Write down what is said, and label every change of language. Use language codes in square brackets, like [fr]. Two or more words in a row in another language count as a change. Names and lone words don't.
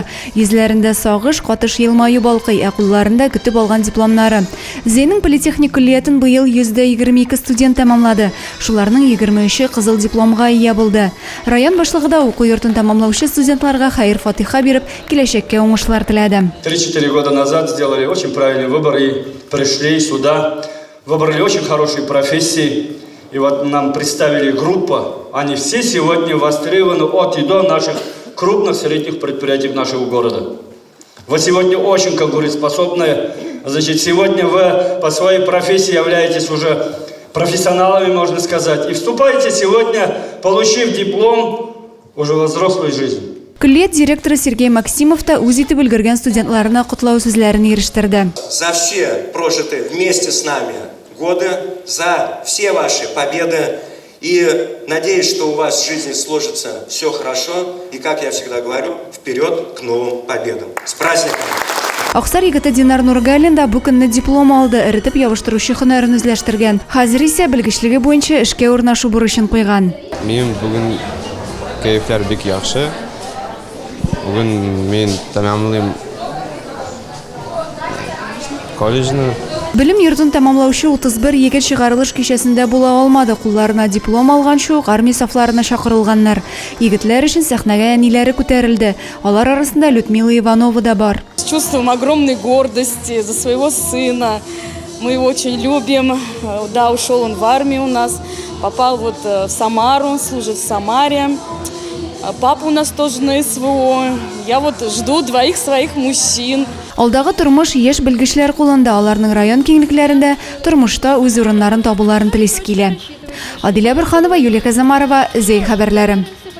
[tt] Йөзләрендә сагыш, катыш елмаю балкый, ә кулларында көтеп алган дипломнары. Зейнең политехник күллиятын быел 122 студент тәмамлады. Шуларның 23-е кызыл дипломга ия булды. Район башлыгы да уку йортын тәмамлаучы студентларга хәер-фатиха биреп, киләчәккә уңышлар теләде. [ru] 3-4 года назад сделали очень правильный выбор и пришли сюда, выбрали очень хорошие профессии. И вот нам представили группу, они все сегодня востребованы от и до наших крупных средних предприятий нашего города. Вы сегодня очень конкурентоспособные, значит, сегодня вы по своей профессии являетесь уже профессионалами, можно сказать, и вступаете сегодня, получив диплом, уже во взрослую жизнь. Күллият директоры Сергей Максимов та үз итеп өлгергән студентларына котлау сүзләрен ирештирде. За все прожитые вместе с нами годы, за все ваши победы. И надеюсь, что у вас в жизни сложится все хорошо. И, как я всегда говорю, вперед к новым победам. С праздником! [tt] Аксар егете Динар Нургалин да бу көнне диплом алды, эритеп ябыштыручы һөнәрен үзләштергән. Хәзер исә белгечлеге буенча эшкә урнашу бурычын куйган. Минем бүген кайфлар бик яхшы. Бүген мен тәмамлыйм колледжны. Билим йортын тәмамлаучы 31 егет чыгарылыш кичәсендә була алмады. Кулларына диплом алган шук армия сафларына чакырылганнар. Егетләр өчен сәхнәгә әниләре күтәрелде. Алар арасында Людмила Иванова да бар. [ru] С чувством огромной гордости за своего сына. Мы его очень любим. Да, ушел он в армию у нас. Попал вот в Самару, служит в Самаре. Папа у нас тоже на СВО. Я вот жду 2 своих мужчин. [tt] Алдагы тормыш яшь белгечләр кулында, аларның район киңлекләрендә тормышта үз урыннарын табуларын телисе килә. Адилә Бирханова, Юлия Казамарова, Зей хәбәрләре.